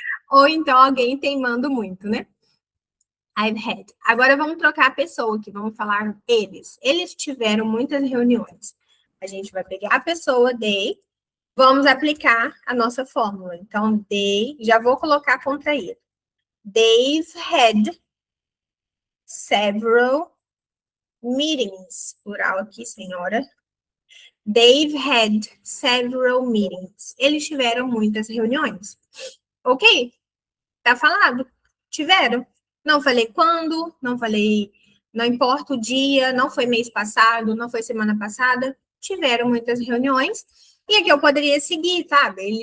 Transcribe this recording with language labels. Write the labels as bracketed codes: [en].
[pt] Ou então alguém teimando muito, né? [en] I've had. [pt] Agora vamos trocar a pessoa aqui, vamos falar eles. Eles tiveram muitas reuniões. A gente vai pegar a pessoa, they, vamos aplicar a nossa fórmula. Então, they, já vou colocar contra ele. [en] They've had several meetings. [pt] Plural aqui, senhora. [en] They've had several meetings. [pt] Eles tiveram muitas reuniões. Ok? Tá falado. Tiveram. Não falei quando, não falei, não importa o dia, não foi mês passado, não foi semana passada. Tiveram muitas reuniões. E aqui eu poderia seguir, sabe?